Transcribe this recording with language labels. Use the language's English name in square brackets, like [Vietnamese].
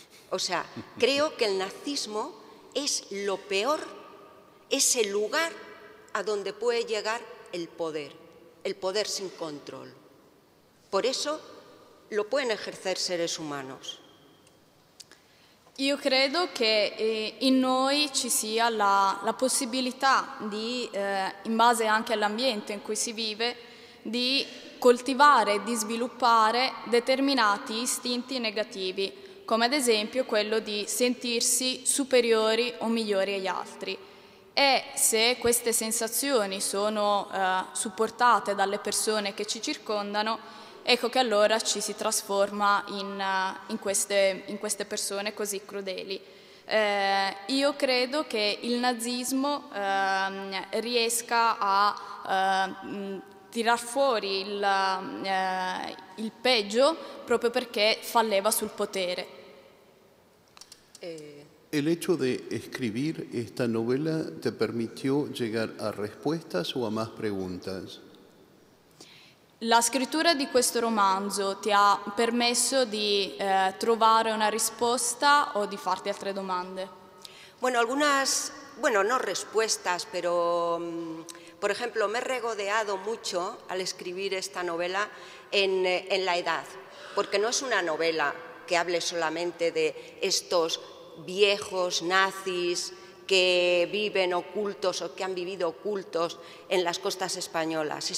[Spanish] O sea, creo que el nazismo es lo peor, es el lugar a donde puede llegar el poder sin control. Por eso lo pueden ejercer seres humanos. [Italian] Io credo che in noi ci sia la possibilità di, in base anche all'ambiente in cui si vive, di coltivare e di sviluppare determinati istinti negativi, come ad esempio quello di sentirsi superiori o migliori agli altri. E se queste sensazioni sono supportate dalle persone che ci circondano, ecco che allora ci si trasforma in queste persone così crudeli. Io credo che il nazismo riesca a tirar fuori il peggio proprio perché falleva sul potere. [Spanish] ¿El hecho de escribir esta novela te permitió llegar a respuestas o a más preguntas? [Italian] La scrittura di questo romanzo ti ha permesso di trovare una risposta o di farti altre domande? [Spanish] Bueno, no respuestas, pero por ejemplo, me he regodeado mucho al escribir esta novela en la edad, porque no es una novela que hable solamente de estos viejos nazis que viven ocultos o que han vivido ocultos en las costas españolas.